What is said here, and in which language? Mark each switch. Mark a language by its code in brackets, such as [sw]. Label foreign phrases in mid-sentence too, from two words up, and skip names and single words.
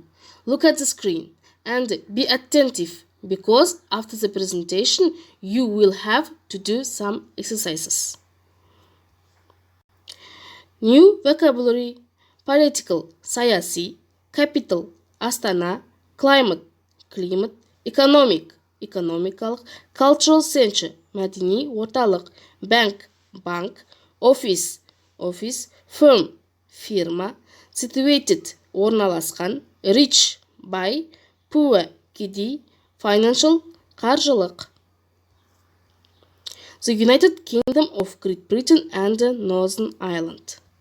[en] Look at the screen and be attentive, because after the presentation you will have to do some exercises. New vocabulary: political, siyasi, capital, Astana, climate, климат, economic, экономикалық, cultural center, [kk] мәдени орталық, bank, банк, office, офис, [en] firm, фирма, situated, орналасқан, rich, бай, poor, кедей, financial, қаржылық. The United Kingdom of Great Britain and Northern Ireland.